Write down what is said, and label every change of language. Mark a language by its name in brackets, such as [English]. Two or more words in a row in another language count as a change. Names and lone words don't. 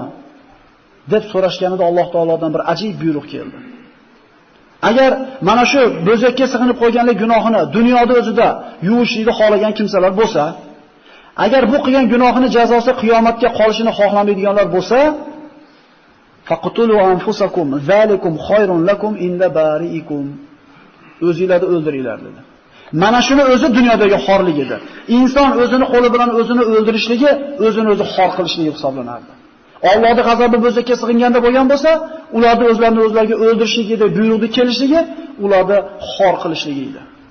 [Uzbek] deb so'rashganida Alloh taolodan bir ajib buyruq keldi. Agar mana shu bo'zakka sig'inib qo'yganlik gunohini dunyoda o'zida yuvishlikni xohlagan kimsalar bo'lsa, agar bu qilgan gunohini jazosi qiyomatga qolishini xohlamaydiganlar bo'lsa, [Arabic] فاقتلوا أنفسكم ذلكم خير لكم عند بارئكم. [Uzbek] O'zingizlarni o'ldiringlar dedi. Mana shuni o'zi dunyodagi xorlik edi. Inson o'zini qo'li bilan o'zini o'ldirishligi, o'zini o'zi xor qilishligi hisoblanardi. Allohning g'azabi bo'zakka sig'inganda bo'lgan bo'lsa, ularni o'zlarini o'zlariga o'ldirishligi deb buyruqni kelishligi, ularni xor qilishligi edi.